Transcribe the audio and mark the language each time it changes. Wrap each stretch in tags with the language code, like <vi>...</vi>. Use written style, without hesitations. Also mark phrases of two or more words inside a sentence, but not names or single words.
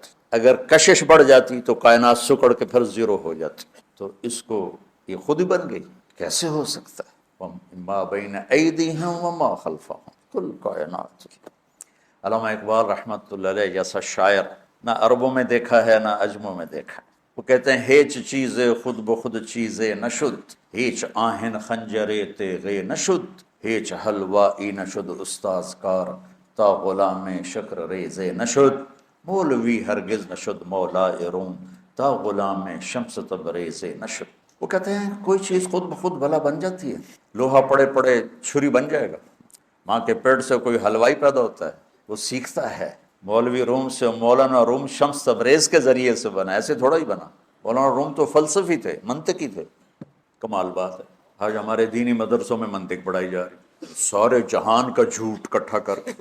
<ur>اگر کشش بڑھ جاتی تو کائنات سکڑ کے پھر زیرو ہو جاتی، تو اس کو یہ خود ہی بن گئی، کیسے ہو سکتا ہے؟</ur> <ar>ما بین ایدیہم وما خلفہم کل کائنات۔</ar> <ur>علامہ اقبال رحمۃ اللہ علیہ جیسا شاعر نہ عربوں میں دیکھا ہے نہ عجموں میں دیکھا ہے، وہ کہتے ہیں</ur> <fa>ہیچ چیزے خود بخود چیزے نشد، ہیچ آہن خنجرے تیغے نشد، ہیچ حلوائی نشد استاذ کار تا غلام شکر ریزے نشد، مولوی ہرگز نشد مولا روم تا غلام شمس تبریزے نشد۔</fa> <ur>وہ کہتے ہیں کوئی چیز خود بخود بھلا بن جاتی ہے، لوہا پڑے پڑے چھری بن جائے گا، ماں کے پیٹ سے کوئی حلوائی پیدا ہوتا ہے، وہ سیکھتا ہے، مولوی روم سے مولانا روم شمس تبریز کے ذریعے سے بنا، ایسے تھوڑا ہی بنا۔ مولانا روم تو فلسفی تھے، منطقی تھے۔ کمال بات ہے، آج ہمارے دینی مدرسوں میں منطق پڑھائی جا رہی، سارے جہان کا جھوٹ اکٹھا کر کے۔</ur>